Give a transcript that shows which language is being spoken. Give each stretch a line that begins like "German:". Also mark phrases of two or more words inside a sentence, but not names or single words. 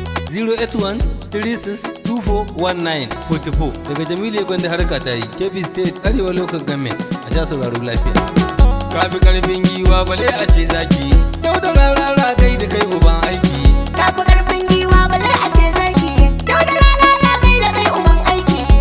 English: Zero eight one, three six, two four, one nine, forty four.
Hausa: Daga Jamilu ya gwanda harka ta yi, Kebbi State, Arewa Local Government. A sha sauraro lafiya. Ka fi ƙarfin giwa, bale a ce zaki. Yau da rarara kai da kai uban aiki. Ka fi ƙarfin giwa, bale a ce zaki. Yau da rarara kai da kai uban aiki.